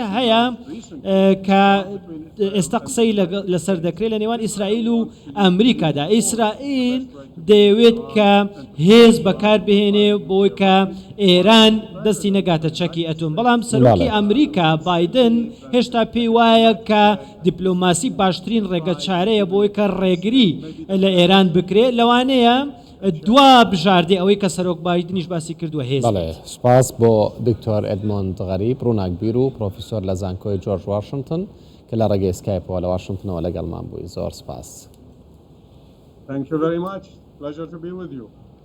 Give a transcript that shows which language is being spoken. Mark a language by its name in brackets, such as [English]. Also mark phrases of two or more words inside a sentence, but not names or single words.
[Central Kurdish] هەیە کە ئێستا قسەی لەسەر دەکرێت لە نێوان ئیسرائیل و ئەمریکادا ئیسرائیل دەیەوێت کە هێز بەکاربهێنێ بۆی کە ئێران دەستی نەگاتە چەکی ئەتۆم بەڵام سەرۆکی ئەمریکا بایدن هێشتا پێی وایە کە دیپلۆماسی باشترین ڕێگە چارەیە بۆی کە ڕێگری لە ئێران بکرێت لەوانەیە دوا بژاردێ ئەوەی کە سەرۆک بایدنیش باسی کردووە هێز سپاس بۆ دکتۆر ئێدمۆند غەریب ڕووناکبیر و پرۆفیسۆر لە زانکۆی جۆرج واشنگتن کە لە ڕێگەی سکایپەوە لە واشنگتنەوە لەگەڵمان بووی زۆر سپاس. [English] Thank you very much. Pleasure to be with you.